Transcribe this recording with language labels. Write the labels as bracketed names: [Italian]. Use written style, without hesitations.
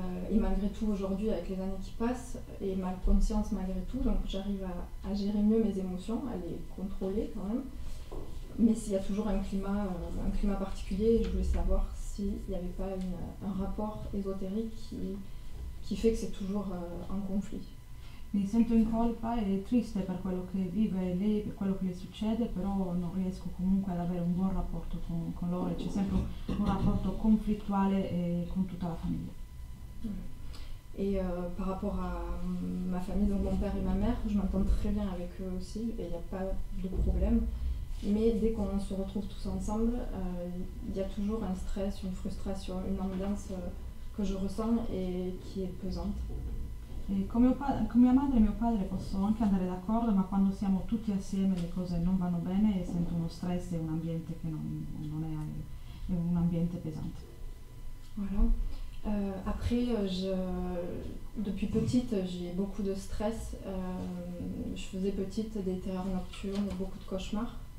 [French] Et malgré tout aujourd'hui avec les années qui passent et ma conscience malgré tout, donc j'arrive à gérer mieux mes émotions, à les contrôler quand même, mais s'il y a toujours un climat particulier, je voulais savoir s'il n'y avait pas un rapport ésotérique qui fait que c'est toujours en conflit. [Italian] Mi sento in colpa e triste per quello che vive lei, per quello che le succede, però non riesco comunque ad avere un buon rapporto con loro, c'è sempre un rapporto conflittuale con tutta la famiglia. [French] Et par rapport à ma famille, donc mon père et ma mère, je m'entends très bien avec eux aussi et il n'y a pas de problème. Mais dès qu'on se retrouve tous ensemble, il y a toujours un stress, une frustration, une ambiance que je ressens et qui est pesante. [Italian] E con mia madre e mio padre posso anche andare d'accordo, ma quando siamo tutti assieme le cose non vanno bene e sento uno stress e un ambiente che non è un ambiente pesante. [French] Voilà. Après, depuis petite, j'ai beaucoup de stress. Je faisais petite des terreurs nocturnes, beaucoup de cauchemars.